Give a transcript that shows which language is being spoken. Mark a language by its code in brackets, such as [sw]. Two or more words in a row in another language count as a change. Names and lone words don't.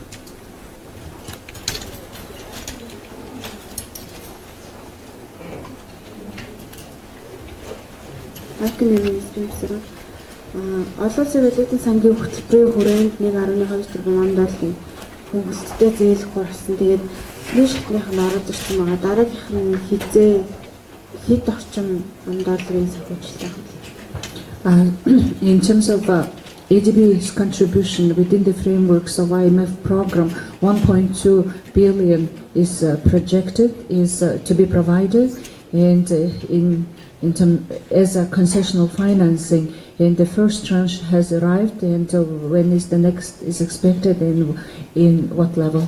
[mn] Олон улсын валютын сангийн хөтөлбөрийн хүрээнд 1.2 тэрбум долларын хөнгөлөлттэй зээл хурсан. Тэгээд нэг шатных нь ороод ирсэн байгаа. Дараагийнх нь хэд орчим долларын санхүүжилт [en] In terms of ADB's contribution within the frameworks of IMF program, 1.2 billion is projected to be provided, and as a concessional financing, and the first tranche has arrived, and when is the next is expected, and in what level?